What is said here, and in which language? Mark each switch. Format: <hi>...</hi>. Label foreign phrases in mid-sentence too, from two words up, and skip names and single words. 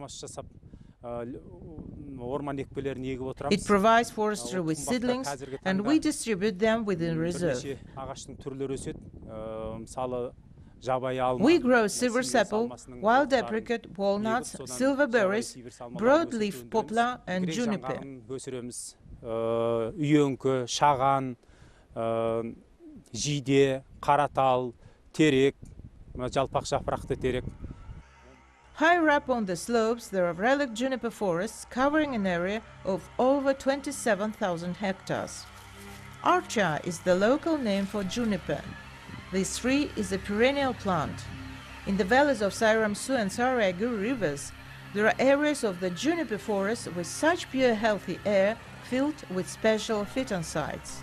<en>It provides forestry with seedlings, and we distribute them within reserve. We grow silver apple, wild apricot, walnuts, silver berries, broadleaf poplar and juniper.</en> <kk>Үйеңкі, шаған, жиде, қаратал, терек, жалпақ жапырақты терек.</kk> <en>Higher up on the slopes, there are relic juniper forests covering an area of over 27,000 hectares. Archa is the local name for juniper. This tree is a perennial plant. In the valleys of Sairam-Su and Sairam-Ugam rivers, there are areas of the juniper forest with such pure healthy air filled with special phytoncides.</en>